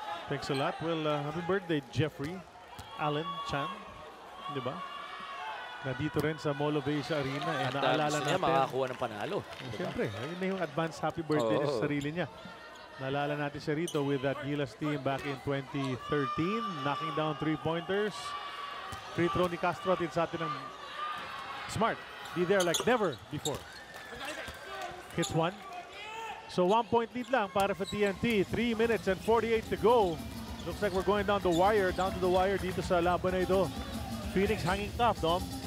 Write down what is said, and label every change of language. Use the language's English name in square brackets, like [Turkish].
[English] Thanks a lot. Well, happy birthday, Jeffrey Allen Chan. [Filipino] Di ba? Nandito rin sa Mall of Asia Arena. Eh, naalala natin. Makakakuha ng panalo. Siyempre, ayun na yung advance happy birthday sa sarili niya. Naalala natin siya rito [English] with that Gilas team back in 2013. Knocking down three-pointers. [Filipino] Free throw ni Castro atin sa atin ng Smart. [English] Be there like never before. Hits one. So 1-point lead lang para for TNT. 3 minutes and 48 to go. Looks like we're going down to the wire [Filipino] dito sa laban na ito. [English] Phoenix hanging tough, Dom.